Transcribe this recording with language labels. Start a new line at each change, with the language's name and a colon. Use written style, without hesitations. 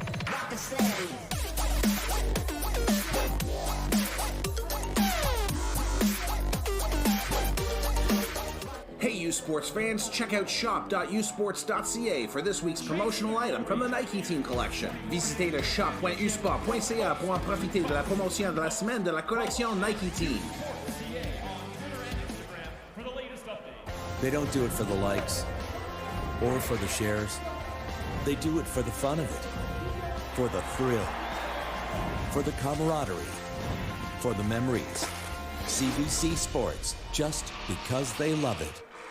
English: Rock and steady. Hey U Sports fans, check out shop.usports.ca for this week's promotional item from the Nike Team Collection.
French: Visitez le shop.usport.ca pour en profiter de la promotion de la semaine de la collection Nike Team.
English: They don't do it for the likes or for the shares. They do it for the fun of it, for the thrill, for the camaraderie, for the memories. CBC Sports, just because they love it.